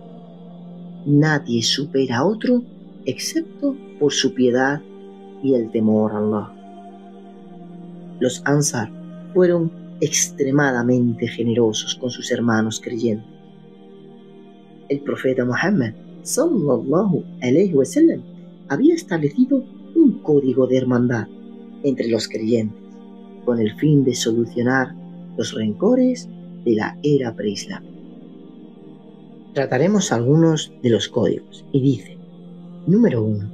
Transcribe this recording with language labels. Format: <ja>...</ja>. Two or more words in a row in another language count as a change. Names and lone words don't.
<es>Nadie supera a otro excepto por su piedad y el temor a Allah. Los ansar fueron extremadamente generosos con sus hermanos creyentes. El profeta Muhammad</es> <ar>صلى الله عليه وسلم</ar> <es>había establecido un código de hermandad entre los creyentes con el fin de solucionar los rencores de la era preislámica. Trataremos algunos de los códigos y dice: número 1.</es>